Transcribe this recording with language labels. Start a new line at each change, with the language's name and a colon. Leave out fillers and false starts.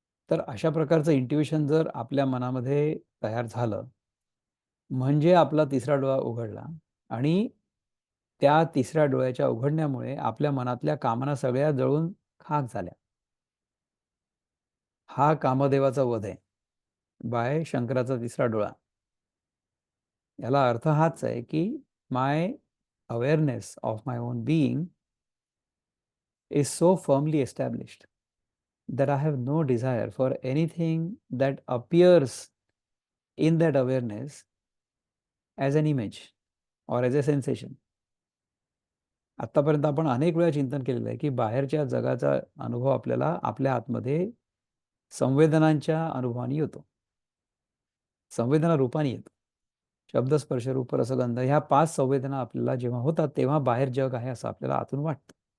Marathi: तर अशा प्रकारचं इंट्युइशन जर आपल्या मनामध्ये तयार झालं, म्हणजे आपला तिसरा डोळा उघडला आणि त्या तिसऱ्या डोळ्याच्या उघडण्यामुळे आपल्या मनातल्या कामना सगळ्या जळून खाक झाल्या. हा कामदेवाचा वध आहे बाय शंकराचा तिसरा डोळा. याला अर्थ हाच आहे की
English: My awareness of my own being is so firmly established that I have no desire for anything that appears in that awareness as an image or as a sensation.
Marathi: आतापर्यंत आपण अनेक वेळा चिंतन केलेलं आहे की बाहेरच्या जगाचा अनुभव आपल्याला आपल्या आतमध्ये संवेदनांच्या अनुभवाने येतो. संवेदना रूपाने येतो. शब्द, स्पर्श, रूप, रस, गंध ह्या 5 संवेदना आपल्याला जेव्हा होतात, तेव्हा बाहेर जग आहे असं आपल्याला आतून वाटतं.